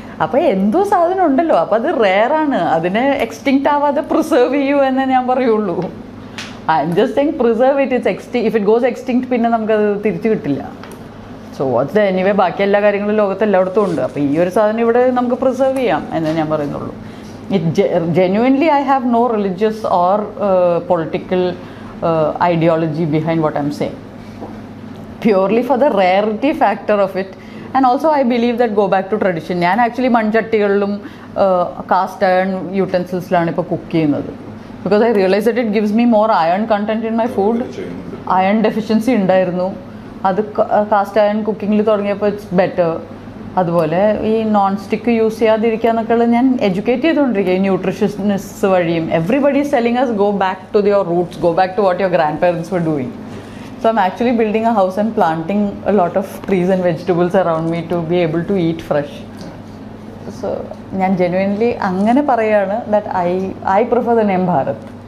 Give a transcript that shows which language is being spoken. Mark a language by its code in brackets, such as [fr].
[ml] അപ്പോൾ എന്തോ സാധനം ഉണ്ടല്ലോ, അപ്പോൾ അത് റെയറാണ്, അതിനെ എക്സ്റ്റിങ്ക്റ്റ് ആവാതെ പ്രിസർവ് ചെയ്യൂ എന്നേ ഞാൻ പറയുള്ളൂ. [en] I'm just saying preserve it. If it goes extinct [ml] പിന്നെ നമുക്കത് തിരിച്ചു കിട്ടില്ല. [en] so what's anyway [ml] ബാക്കി എല്ലാ കാര്യങ്ങളും ലോകത്ത് എല്ലായിടത്തും ഉണ്ട്. അപ്പോൾ ഈ ഒരു സാധനം ഇവിടെ നമുക്ക് പ്രിസർവ് ചെയ്യാം എന്നേ ഞാൻ പറയുന്നുള്ളൂ. [en] Genuinely I have no religious or political ideology behind what I'm saying, purely for the rarity factor of it. And also I believe that go back to tradition. [ml] ഞാൻ ആക്ച്വലി മൺചട്ടികളിലും കാസ്റ്റ് അയൺ യൂട്ടൻസിൽസിലാണ് ഇപ്പോൾ cook ചെയ്യുന്നത്. [en] Because I realize that it gives me more iron content in my food. [ml] Iron deficiency ഉണ്ടായിരുന്നു, അത് cast iron കുക്കിങ്ങിൽ തുടങ്ങിയപ്പോൾ [en] It's better. [ml] അതുപോലെ ഈ non stick use ചെയ്യാതിരിക്കുക എന്നൊക്കെയുള്ള ഞാൻ എഡ്യൂക്കേറ്റ് ചെയ്തുകൊണ്ടിരിക്കുക ഈ ന്യൂട്രീഷനിസ്റ്റ് വഴിയും. [en] Everybody is telling us go back to your roots, go back to what your grandparents were doing. So I'm actually building a house and planting a lot of trees and vegetables around me to be able to eat fresh. So ഞാൻ genuinely [ml] അങ്ങനെ പറയാണ് [en] that I prefer the name Bharat.